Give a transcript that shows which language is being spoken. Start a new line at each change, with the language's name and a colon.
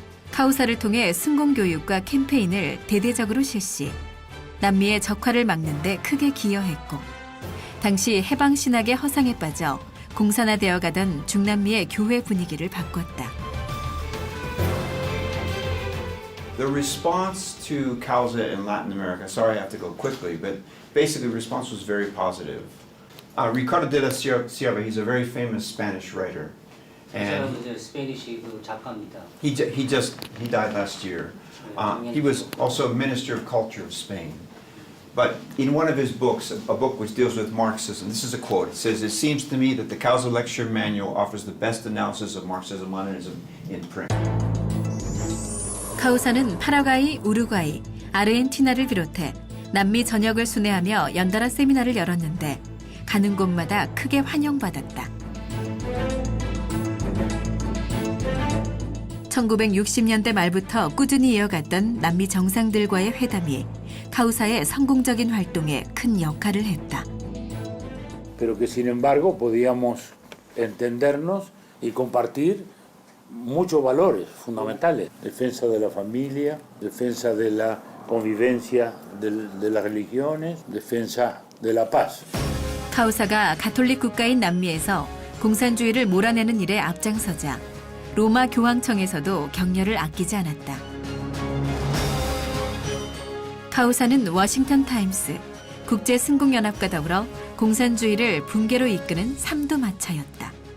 Korean: 카우사를 통해 승공교육과 캠페인을 대대적으로 실시, 남미의 적화를 막는 데 크게 기여했고, 당시 해방신학의 허상에 빠져 공산화되어 가던 중남미의 교회 분위기를 바꿨다.
English: The response to Causa in Latin America, sorry I have to go quickly, but basically the response was very positive. Ricardo de la Sierra, he's a very famous Spanish writer. And he died last year. He was also Minister of Culture of Spain. But in one of his books, a book which deals with Marxism, this is a quote. It says, "It seems to me that the Causa Lecture Manual offers the best analysis of Marxism-Leninism in print."
Korean: 카우사는 파라과이, 우루과이, 아르헨티나를 비롯해 남미 전역을 순회하며 연달아 세미나를 열었는데 가는 곳마다 크게 환영받았다. 1960년대 말부터 꾸준히 이어갔던 남미 정상들과의 회담이 카우사의 성공적인 활동에 큰 역할을 했다.
Spanish: Pero que sin embargo podíamos entendernos y compartir muchos valores fundamentales. Defensa de la familia, defensa de la convivencia de las religiones, defensa de la paz.
Korean: 카우사가 가톨릭 국가인 남미에서 공산주의를 몰아내는 일에 앞장서자 로마 교황청에서도 격려를 아끼지 않았다. 카우사는 워싱턴 타임스, 국제승공연합과 더불어 공산주의를 붕괴로 이끄는 삼두마차였다.